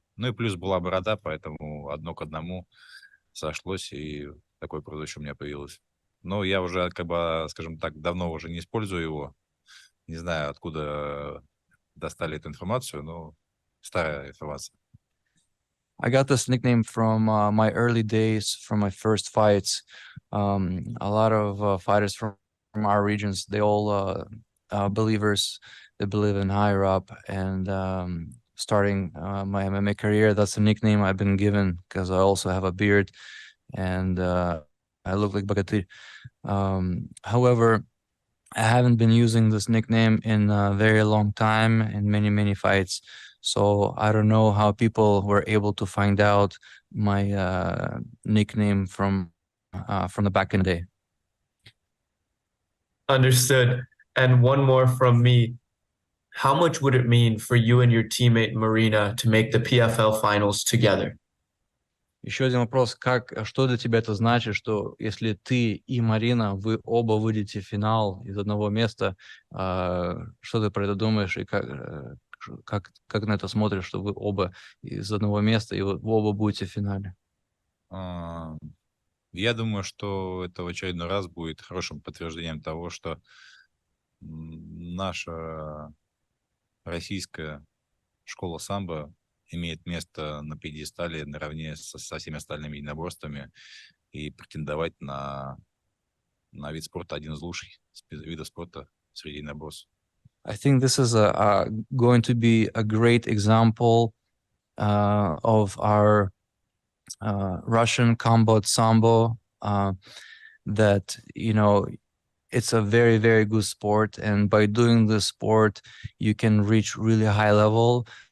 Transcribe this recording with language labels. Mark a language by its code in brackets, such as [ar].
[ru] Ну и плюс была борода, поэтому одно к одному сошлось, и такое прозвище у меня появилось. Но я уже, как бы, скажем так, давно уже не использую его. Не знаю, откуда достали эту информацию, но старая информация. [en] I got this nickname from my early days, from my first fights. A lot of fighters from our regions, they all believers. They believe in higher up. And starting my MMA career, that's a nickname I've been given because I also have a beard and I look like Bagatir. However, I haven't been using this nickname in a very long time in many fights. So I don't know how people were able to find out my nickname from the back in the day. Understood. And one more from me. How much would it mean for you and your teammate Marina to make the PFL finals together? [ru] Еще один вопрос. Что для тебя это значит, что если ты и Марина, вы оба выйдете в финал из одного места, что ты про это думаешь и как на это смотришь, что вы оба из одного места и вы оба будете в финале? Я думаю, что это в очередной раз будет хорошим подтверждением того, что наша российская школа самбо имеет место на пьедестале наравне со всеми остальными единоборствами и претендовать на вид спорта один из лучших видов спорта среди единоборств. [en] I think this is going to be a great example of our Russian combat sambo that, you know, it's a very good sport, and by doing this sport you can reach really high level,